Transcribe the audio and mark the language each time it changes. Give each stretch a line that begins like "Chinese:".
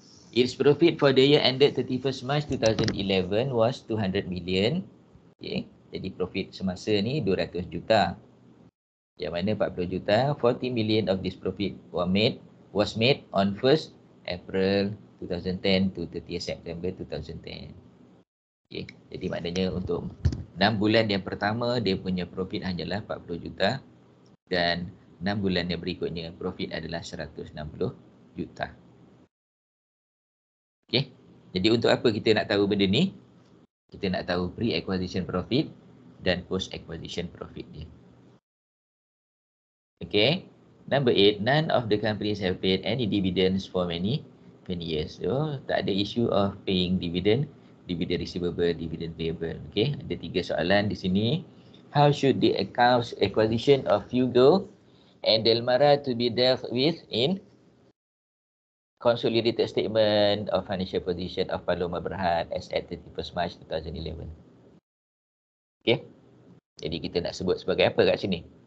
English: Its profit for the year ended 31st March 2011 was 200 million. Okay.
Malay: Jadi profit semasa ni 200 juta. Yang mana 40 juta,
English: 40 million of this profit was made on 1st April 2010 to 30th September 2010. Okay.
Malay: Jadi maknanya untuk 6 bulan yang pertama dia punya profit hanyalah 40 juta dan 6 bulan yang berikutnya profit adalah 160 juta. Okay. Jadi untuk apa kita nak tahu benda ni? Kita nak tahu pre-acquisition profit dan post-acquisition profit dia. Okay.
English: Number 8, none of the companies have paid any dividends for many years. So,
Malay: tak ada
English: issue of paying dividend receivable, dividend payable. Okay.
Malay: Ada 3 soalan di sini.
English: How should the acquisition of Fugo and Delmara to be dealt with in consolidated statement of financial position of Paloma Berhad as at 31st March 2011. Okay.
Malay: Jadi kita nak sebut sebagai apa kat sini?